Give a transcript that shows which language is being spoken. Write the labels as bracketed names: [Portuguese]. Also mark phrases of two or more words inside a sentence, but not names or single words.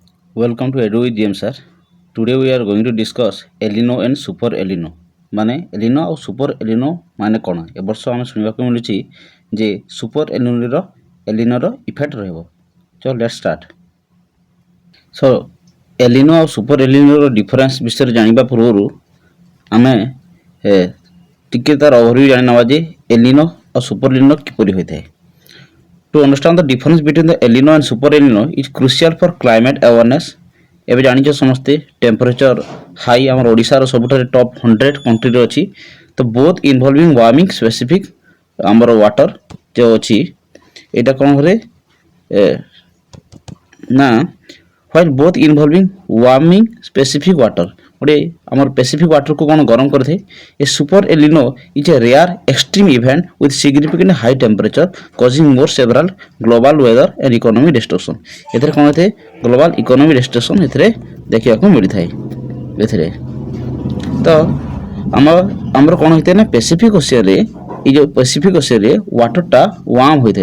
[English] Welcome to Edu with GM sir. Today we are going to discuss El Nino and Super El Nino. [Odia] ମାନେ El Nino ଆଉ Super El Nino ମାନେ କ'ଣ? ଏ ବର୍ଷ ଆମେ ଶୁଣିବାକୁ ମିଳୁଛି ଯେ Super El Ninoର ଇଫେକ୍ଟ ରହିବ। ଚଲ [English] let's start. [Odia] ସୋ El Nino ଆଉ Super El Ninoର ଡିଫରେନ୍ସ ବିଷୟରେ ଜାଣିବା ପୂର୍ବରୁ ଆମେ ଟିକେ ତାର ଓଭରଭ୍ୟୁ ଜାଣି ନେବା ଯେ El Nino ଆଉ Super El Nino କିପରି ହୋଇଥାଏ। [English] To understand the difference between the El Nino and Super El Nino is crucial for climate awareness. [Odia] ଏବେ ଜାଣିଛ ସମସ୍ତେ [English] temperature high [Odia] ଆମର ଓଡ଼ିଶାର ସବୁଠାରେ ଟପ୍ 100 କଣ୍ଟ୍ରିରେ ଅଛି। ତ [English] both involving warming specific [Odia] ଆମର ୱାଟର ଯେଉଁ ଅଛି ଏଇଟା କ'ଣ କରେ ନା [English] while both involving warming specific water [Odia] ଗୋଟେ ଆମର [English] specific waterକୁ [Odia] କ'ଣ ଗରମ କରିଥାଏ। [English] A super El Nino is a rare extreme event with significant high temperature causing more severe global weather and economic destruction. [Odia] ଏଥିରେ କ'ଣ ହୋଇଥାଏ [English] global economic destruction [Odia] ଏଥିରେ ଦେଖିବାକୁ ମିଳିଥାଏ। ଏଥିରେ ତ ଆମର କ'ଣ ହୋଇଥାଏ ନା [English] Pacific oceanରେ [Odia] ଏଇ ଯେଉଁ [English] Pacific oceanରେ [Odia] ୱାଟରଟା ୱାର୍ମ ହୋଇଥାଏ।